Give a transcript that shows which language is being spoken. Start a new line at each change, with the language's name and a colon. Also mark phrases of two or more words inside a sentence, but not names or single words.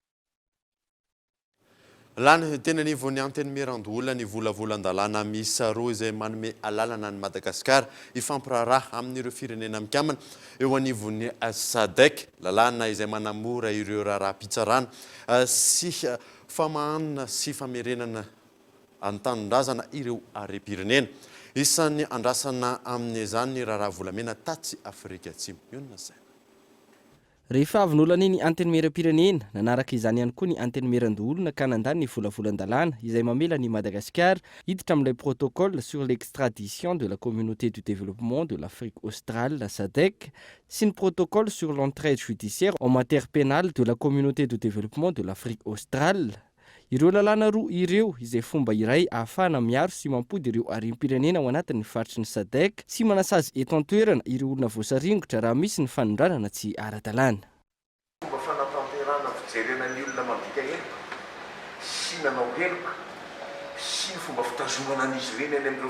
Malagasy: Lany tena ny vao ny anteny merandola ny volavolan-dalàna miisa roa izay manome alalana ny Madagasikara ifampiraraha amin'ireo firenena mikambana eo anivon'ny SADC, lalàna izay manamora ireo raharaham-pitsarana sy famahanana sy famerenana antanindrazana ireo harem-pirenena. Isan'ny andrasana amin'izany ny raharaha volamena tatsy Afrika Atsimo. Ionona zay. Rehefa avy nolany ny antenimieram-pirenena, nanaraka izany ihany koa ny antenimieran-doholona ka nandany ny volavolan-dalàna izay mamela ny Madagasikara hiditra amin'ilay
French: protocole sur l'extradition de la communauté du développement de l'Afrique australe, la SADC,
Malagasy: sy ny
French: protocole sur l'entraide judiciaire en matière pénale de la communauté de développement de l'Afrique australe.
Malagasy: Ireo lalàna roa ireo izay fomba iray ahafahana miaro sy mampody ireo harem-pirenena ao anatin'ny faritry ny SADC sy manasazy eto an-toerana ireo olona voasaringotra raha misy ny fanondranana tsy ara-dalàna. Fomba fanatanterahana fijerena ny olona mabika heloka sy nanao heloka sy ny fomba fitazomana an'izy ireny any amin'ireo